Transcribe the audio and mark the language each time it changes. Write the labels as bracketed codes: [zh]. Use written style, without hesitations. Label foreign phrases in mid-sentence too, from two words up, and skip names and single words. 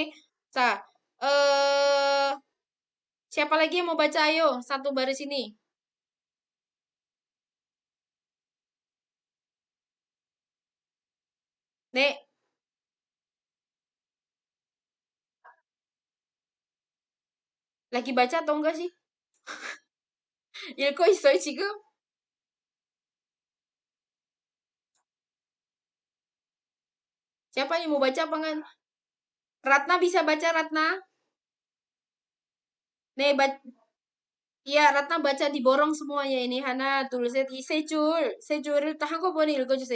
[id] Sa, eh siapa lagi yang mau baca? Ayo, satu baris ini. Nek, lagi baca atau enggak sih? [ko] 읽고 있어요, 지금? [id] Siapa yang mau baca apa enggak? Ratna bisa baca, Ratna? Nih, iya, Ratna baca diborong semuanya ini. Hana tulisnya di [ko] 세 줄을 딱 한꺼번에 읽어주세요.